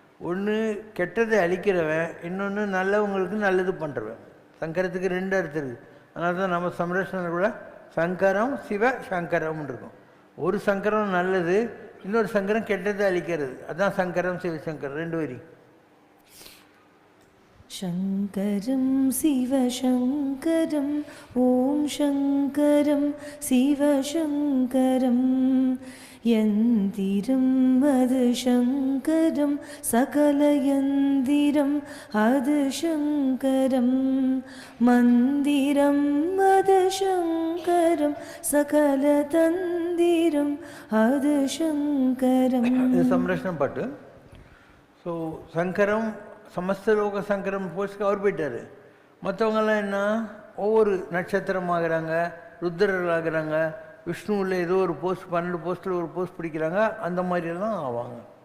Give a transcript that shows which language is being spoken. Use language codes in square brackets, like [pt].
[ta] ஒன்று கெட்டதை அழிக்கிறவன், இன்னொன்று நல்லவங்களுக்கு நல்லது பண்ணுறவன். சங்கரத்துக்கு 2 அர்த்தம் இருக்குது. அதனால தான் நம்ம சம்ரட்சணை கூட சங்கரம் சிவ சங்கரம்னு இருக்கும். ஒரு சங்கரம் நல்லது, இன்னொரு சங்கரம் கெட்டதை அழிக்கிறது. அதுதான் சங்கரம் சிவசங்கரம் 2 வரி. [sa] शङ्करं शिवशङ्करं ॐ शङ्करं शिवशङ्करं यन्दिरं मधुशङ्करं सकलयन्दिरम् अधुशङ्करं मन्दिरं मधुशङ्करं सकलतन्दिरम् अधुशङ्करम्. [ta] சம்ரட்சணம் பாட்டு. ஸோ சங்கரம் சமஸ்தலோக சங்கரம் போஸ்ட்க்கு அவர் போயிட்டார். மற்றவங்கெல்லாம் என்ன, ஒவ்வொரு நட்சத்திரம் ஆகிறாங்க, ருத்ரர்கள் ஆகிறாங்க, விஷ்ணுவில் ஏதோ ஒரு போஸ்ட் 12 போஸ்ட்டில் ஒரு போஸ்ட் பிடிக்கிறாங்க, அந்த மாதிரியெல்லாம் ஆவாங்க.